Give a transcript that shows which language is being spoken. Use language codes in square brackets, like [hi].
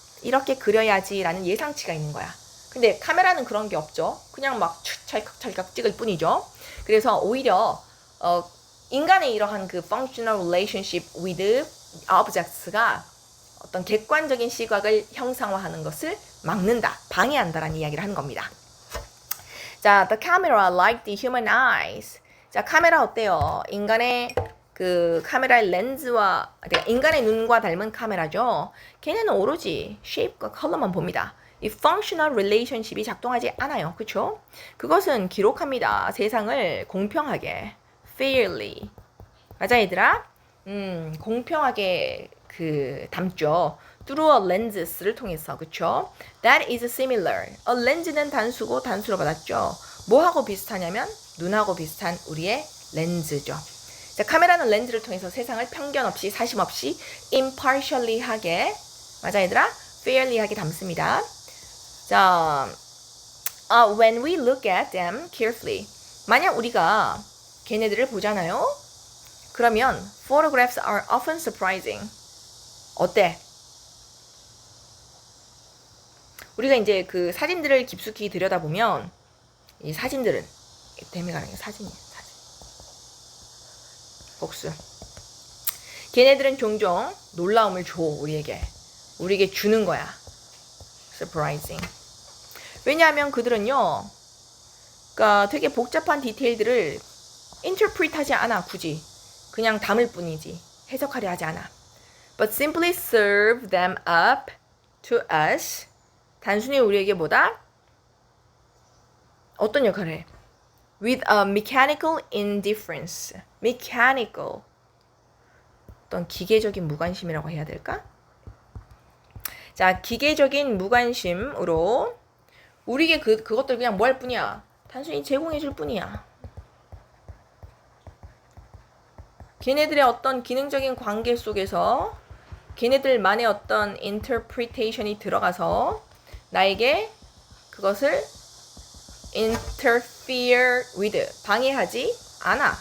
[ko] 이렇게 그려야지라는 예상치가 있는 거야. 근데 카메라는 그런 게 없죠. 그냥 막 찰칵찰칵 찍을 뿐이죠. 그래서 오히려 인간의 이러한 그 [en] functional relationship with objects [ko] 가 어떤 객관적인 시각을 형상화하는 것을 막는다, 방해한다라는 이야기를 하는 겁니다. [en] 자, the camera like the human eyes. [ko] 자, 카메라 어때요? 인간의 그 카메라의 렌즈와, 인간의 눈과 닮은 카메라죠. 걔네는 오로지 shape과 컬러만 봅니다. 이 functional relationship이 작동하지 않아요. 그쵸? 그것은 기록합니다. 세상을 공평하게, fairly. 맞아, 얘들아? 공평하게 그 담죠. [en] through a lens를 통해서. 그쵸? That is similar. [ko] a lens는 단수고 단수로 받았죠. 뭐하고 비슷하냐면 눈하고 비슷한 우리의 렌즈죠. 자, 카메라는 렌즈를 통해서 세상을 편견 없이, 사심 없이, impartially 하게, 맞아 얘들아? fairly 하게 담습니다. [en] 자, when we look at them carefully, [ko] 만약 우리가 걔네들을 보잖아요? [en] 그러면 photographs are often surprising. [ko] 어때? 우리가 이제 그 사진들을 깊숙이 들여다보면 이 사진들은 데미가 아니라 사진 복수. 걔네들은 종종 놀라움을 줘. 우리에게 주는 거야. surprising. 왜냐하면 그들은요, 그러니까 되게 복잡한 디테일들을 interpret하지 않아. 굳이 그냥 담을 뿐이지 해석하려 하지 않아. [en] But simply serve them up to us. [ko] 단순히 우리에게 뭐다? 어떤 역할을 해? [en] With a mechanical indifference. mechanical. [ko] 어떤 기계적인 무관심이라고 해야 될까? 자, 기계적인 무관심으로 우리에게 그것들 그냥 뭐 할 뿐이야? 단순히 제공해 줄 뿐이야. 걔네들의 어떤 기능적인 관계 속에서 걔네들만의 어떤 interpretation이 들어가서 나에게 그것을 interfere with, 방해하지 않아.